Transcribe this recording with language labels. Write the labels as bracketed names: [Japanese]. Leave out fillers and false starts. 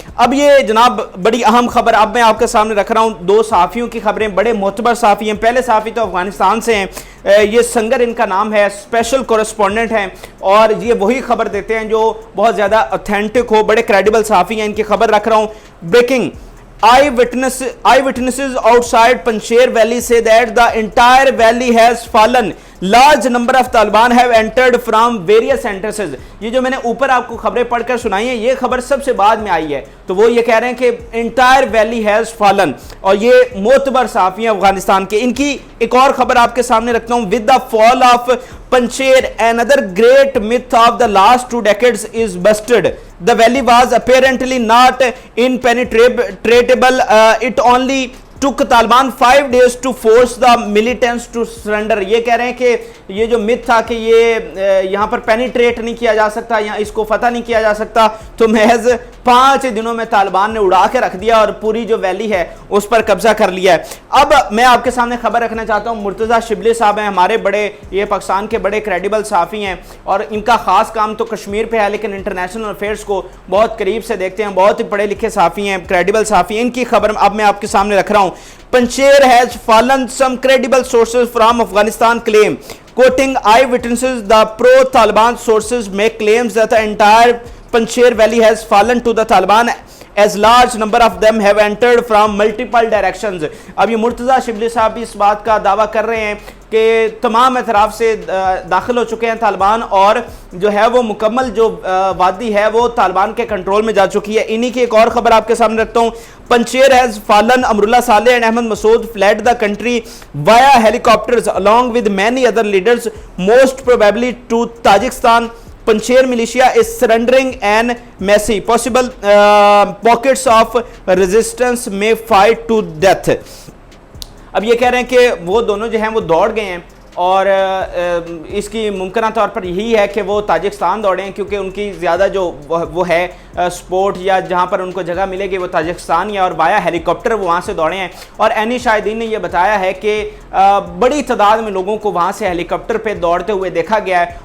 [Hindi] अब ये जनाब बड़ी अहम खबर अब मैं आपके सामने रख रहा हूँ। 2 सहाफ़ियों की खबरें, बड़े मोतबर सहाफ़ी हैं। पहले सहाफ़ी तो अफगानिस्तान से हैं, ये संगर इनका नाम है, स्पेशल कॉरेस्पॉन्डेंट हैं और ये वही खबर देते हैं जो बहुत ज़्यादा ऑथेंटिक हो, बड़े क्रेडिबल सहाफ़ी हैं। इनकी खबर रख रहा हूँ। [English] Breaking, eyewitnesses outside Panjshir Valley say that the entire valley has fallen, large number of Taliban have entered from various entrances. [Hindi] ये जो मैंने ऊपर आपको खबरें पढ़कर सुनाई है, ये खबर सबसे बाद में आई है। तो वो ये कह रहे हैं कि इंटायर वैली हैज फॉलन, और ये मोतबर सहाफी हैं अफगानिस्तान के। इनकी एक और खबर आपके सामने रखता हूं। [English] With the fall of Panjshir another great myth of the last 2 decades is busted. The valley was apparently not impenetrable. It only took Taliban 5 days to force the militants to surrender. [Hindi] ये कह रहे हैं कि ये जो मिथ था कि ये यहाँ पर पेनिट्रेट नहीं किया जा सकता, यहाँ इसको फतह नहीं किया जा सकता, तो महज 5 दिनों में तालिबान ने उड़ा के रख दिया और पूरी जो वैली है उस पर कब्जा कर लिया है। अब मैं आपके सामने खबर रखना चाहता हूँ। मुर्तज़ा शिबली साहब हैं, हमारे बड़े, ये पाकिस्तान के बड़े क्रेडिबल सहाफ़ी हैं, और इनका खास काम तो कश्मीर पे है, लेकिन इंटरनेशनल अफेयर्स को बहुत करीब से देखते हैं। बहुत ही पढ़े लिखे सहाफ़ी हैं, क्रेडिबल सहाफ़ी। इनकी खबर अब मैं आपके सामने रख रहा हूँ। [English] Panjshir has fallen, some credible sources from Afghanistan claim. Quoting eyewitnesses, the pro-Taliban sources make claims that the entire Panjshir Valley has fallen to the Taliban, as large number of them have entered from multiple directions. [Hindi] अब ये मुर्तज़ा शिबली साहब भी इस बात का दावा कर रहे हैं कि तमाम अतराफ से दाखिल हो चुके हैं तालिबान, और जो है वो मुकम्मल जो वादी है वो तालिबान के कंट्रोल में जा चुकी है। इन्हीं की एक और खबर आपके सामने रखता हूँ। [English] Panjshir has fallen, Amrullah Saleh and Ahmad Massoud fled the country via helicopters along with many other leaders, most probably to Tajikistan. Panjshir militia is surrendering and messy. Possible pockets of resistance may fight to death. [Hindi] अब ये कह रहे हैं कि वो दोनों जो हैं वो दौड़ गए हैं, और इसकी मुमकिन तौर पर यही है कि वो ताजिकिस्तान दौड़े हैं, क्योंकि उनकी ज़्यादा जो वो है स्पोर्ट या जहाँ पर उनको जगह मिलेगी वो ताजिकिस्तान या, और वाया हेलीकॉप्टर वो वहाँ से दौड़े हैं। और एनी शाहिदीन ने यह बताया है कि बड़ी तादाद में लोगों को वहाँ से हेलीकॉप्टर पे दौड़ते हुए देखा गया है।